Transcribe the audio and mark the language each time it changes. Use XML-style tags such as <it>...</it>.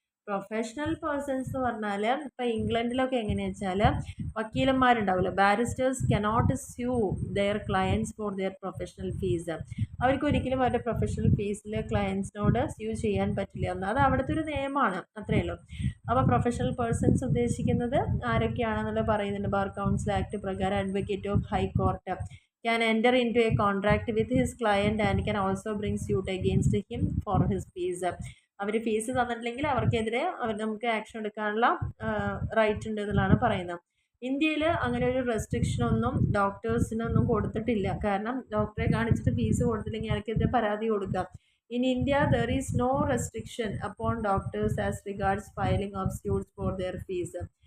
<ml>Professional persons എന്ന് പറഞ്ഞാൽ ഇപ്പോൾ ഇംഗ്ലണ്ടിലൊക്കെ എങ്ങനെയാണെന്ന് വെച്ചാൽ വക്കീലന്മാരുണ്ടാവില്ല,</ml> <en>Barristers cannot sue their clients for their professional fees.</en> <ml>അവർക്ക് ഒരിക്കലും അവരുടെ പ്രൊഫഷണൽ ഫീസിൽ ക്ലയൻസിനോട് സ്യൂ ചെയ്യാൻ പറ്റില്ല എന്ന്, അത് അവിടുത്തെ ഒരു നിയമമാണ്, അത്രയേ ഉള്ളൂ. അപ്പോൾ പ്രൊഫഷണൽ പേഴ്സൺസ് ഉദ്ദേശിക്കുന്നത് ആരൊക്കെയാണെന്നുള്ളത് പറയുന്നുണ്ട്.</ml> <en>Bar council act പ്രകാരം advocate of high court can enter into a contract with his client and can also bring suit against him for his fees.</en> <ml>Our fees തന്നിട്ടില്ലെങ്കിൽ അവർക്കെതിരെ നമുക്ക് ആക്ഷൻ എടുക്കാനുള്ള റൈറ്റ് ഉണ്ട് എന്നുള്ളതാണ് പറയുന്നത്. ഇന്ത്യയിൽ അങ്ങനെ ഒരു റെസ്ട്രിക്ഷനൊന്നും ഡോക്ടേഴ്സിനൊന്നും കൊടുത്തിട്ടില്ല. കാരണം ഡോക്ടറെ കാണിച്ചിട്ട് ഫീസ് കൊടുത്തില്ലെങ്കിൽ അയാൾക്കെതിരെ പരാതി കൊടുക്കാം.</ml> <en>In India there is no restriction upon doctors as regards filing of suits for their fees.</en>